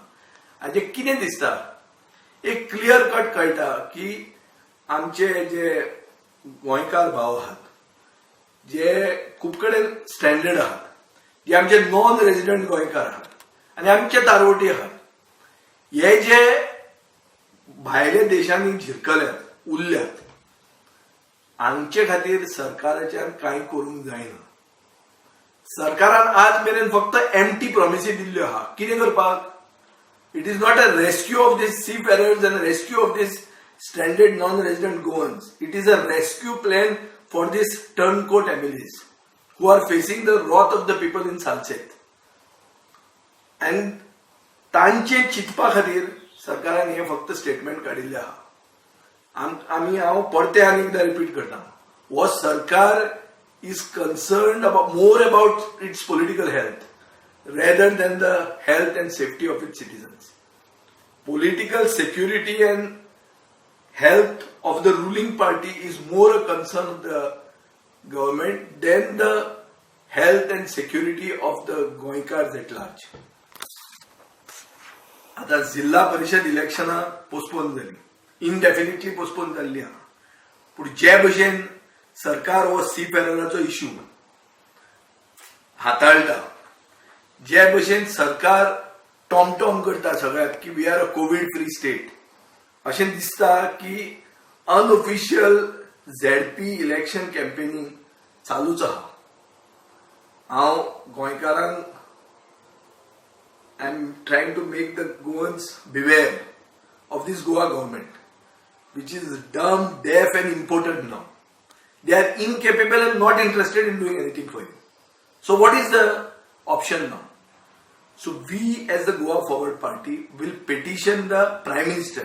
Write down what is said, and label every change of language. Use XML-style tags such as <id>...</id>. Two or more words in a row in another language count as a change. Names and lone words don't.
<kok>हाजें कितें दिसता, एक</kok> <en>clear cut</en> <kok>कळटा की आमचे जे गोंयकार भाव आहात, जे खूब कडेन स्टँडर्ड आहात, जे आमचे</kok> <en>non resident</en> <kok>गोंयकार आहात आनी आमचे तारवटी आहात, हे जे भायल्या देशांनी झिरकल्यात, उरल्यात, हांचे खातीर सरकाराच्यान कांय करूंक जायना. सरकारान आज मेरेन फक्त</kok> <en>empty promises</en> <kok>दिल्ल्यो आहा. कितें करपाक?</kok> <en>it is not a rescue of this seafarers and a rescue of this stranded non-resident Goans. It is a rescue plan for these turncoat MLAs who are facing the wrath of the people in Salchet.</en> <kok>And तांचे चिंतपा खातीर सरकारान हे फक्त स्टेटमेंट काडिल्ले आहा. हांव परते आनी एकदां रिपीट करता, हो सरकार</kok> <en>is concerned more about its political health rather than the health and safety of its citizens. Political security and health of the ruling party is more a concern of the government than the health and security of the Goinkars at large.</en> <kok>आता जिल्हा परिषद इलेक्शनां पोस्टपोन जाली,</kok> <en>indefinitely postpone</en> <kok>जाल्ली आहा. पूण जे भशेन सरकार हो सीफेरराचो इश्यू हाताळटा, जे भशेन सरकार टॉमटॉम करता सगळ्याक की</kok> <en>we are a COVID free state,</en> <kok>अशें दिसता की</kok> <en>unofficial ZP election campaigning</en> <kok>चालूच आहा. हांव गोंयकारांक</kok> <en>I am trying to make the Goans beware of this Goa government, which is dumb, deaf and impotent now. They are incapable and not interested in doing anything for you. So what is the option now? So we as the Goa Forward Party will petition the Prime Minister.</en>